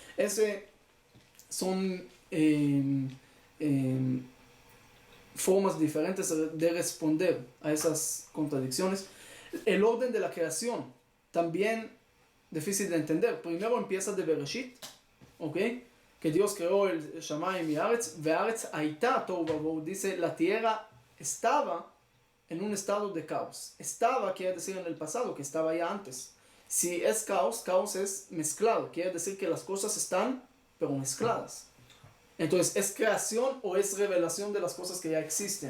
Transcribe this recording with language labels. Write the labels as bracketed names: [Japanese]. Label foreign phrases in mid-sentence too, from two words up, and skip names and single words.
[Spanish] Son formas diferentes de responder a esas contradicciones. El orden de la creación también difícil de entender. Primero empieza de Bereshit, ¿ok? Que Dios creó el Shamayim y Aretz, [Hebrew] והארץ היתה תהו ובהו, [Spanish] dice la tierra estaba en un estado de caos. Estaba quiere decir en el pasado, que estaba ya antes. Si es caos, caos es mezclado, quiere decir que las cosas están pero mezcladas. Entonces, ¿es creación o es revelación de las cosas que ya existen?